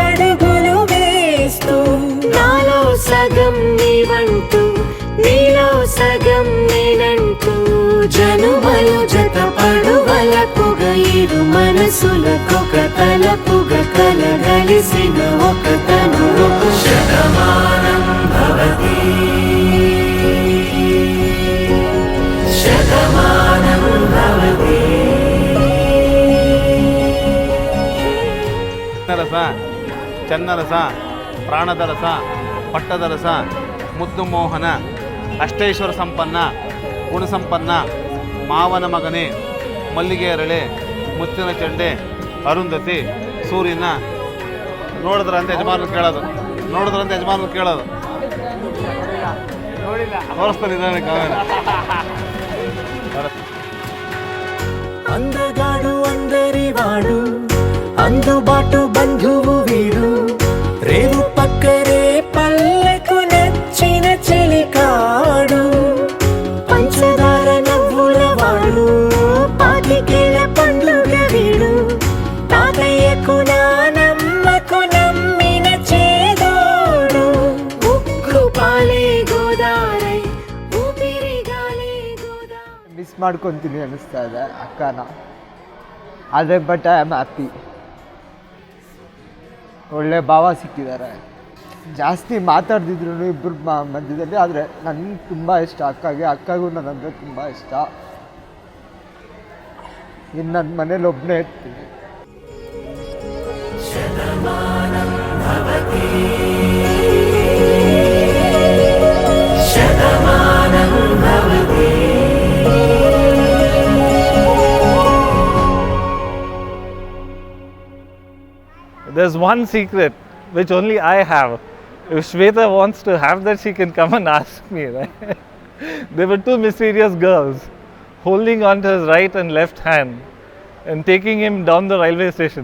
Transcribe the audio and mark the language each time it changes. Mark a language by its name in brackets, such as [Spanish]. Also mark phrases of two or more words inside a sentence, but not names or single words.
[Telugu] అడుగులు వేస్తూ నాలో సగం నీవంటూ నీలో సగం నేనంటూ జనుమలు జత పడువలపుగ ఇరు మనసులకొక తలపుగ కలగలిసిన ఒక తను [Sanskrit] शतमानं भवति शतमानं भवति [Kannada] ರಸ, ಚನ್ನರಸ, ಪ್ರಾಣದ ರಸ, ಪಟ್ಟದ ರಸ, ಮುದ್ದು ಮೋಹನ, ಅಷ್ಟೈಶ್ವರ ಸಂಪನ್ನ, ಗುಣಸಂಪನ್ನ, ಮಾವನ ಮಗನೇ, ಮಲ್ಲಿಗೆ ಅರಳೆ, ಮುತ್ತಿನ ಚೆಂಡೆ, ಅರುಂಧತಿ, ಸೂರ್ಯನ. ನೋಡಿದ್ರಂತ ಯಜಮಾನರು ಕೇಳೋದು, ತೋರಿಸ್ತಾರೆ ನಿಧಾನಕ್ಕೆ [Telugu] అందగాడు అందరి వాడు అందుబాటు బంధువు వీడు రేవు పక్కరే పల్లెకు నచ్చిన చెలికాడు పంచదార నవ్వుల వాడు పాతికేల పండుగ వీడు తాతయ్యకు నానమ్మకు నమ్మిన చేదోడు ఉక్కు పాలే గోదారై ఊపిరిగాలే గోదారై [Kannada] ಮಿಸ್ ಮಾಡ್ಕೊತೀನಿ ಅನ್ನಿಸ್ತಾ ಇದೆ ಅಕ್ಕನ. ಆದರೆ [English] but I am happy. [Kannada] ಒಳ್ಳೆ ಭಾವ ಸಿಕ್ಕಿದ್ದಾರೆ. ಜಾಸ್ತಿ ಮಾತಾಡ್ದಿದ್ರು ಇಬ್ಬರು ಮಧ್ಯದಲ್ಲಿ. ಆದರೆ ನನಗೆ ತುಂಬ ಇಷ್ಟ ಅಕ್ಕಗೂ ನನ್ನಂದರೆ ತುಂಬ ಇಷ್ಟ. ಇನ್ನು ನನ್ನ ಮನೇಲಿ ಒಬ್ಬನೇ ಇರ್ತೀನಿ. [Sanskrit] शतमानं भवति शतमानं भवति [English] There's one secret which only I have. If Shweta wants to have that, she can come and ask me, right? There were 2 mysterious girls holding on to his right and left hand and taking him down the railway station.